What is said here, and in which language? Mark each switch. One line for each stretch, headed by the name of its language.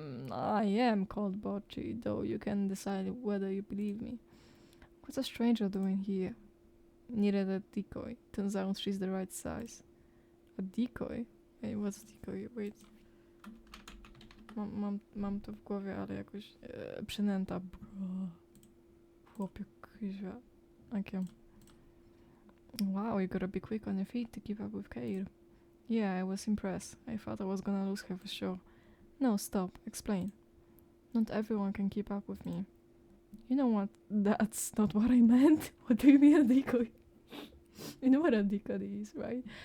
English: I am called Bocci, though you can decide whether you believe me. What's a stranger doing here? Needed a decoy. Turns out she's the right size. A decoy? Wait, what's decoy? Wait.
Polish: Mam to w głowie, ale jakoś przynęta. Chłopie, kuźwa. Okay.
English: Wow, you gotta be quick on your feet to keep up with Keir. Yeah, I was impressed. I thought I was gonna lose her for sure. No, stop. Explain. Not everyone can keep up with me. You know what? That's not what I meant. What do you mean a decoy? You know what a decoy is, right?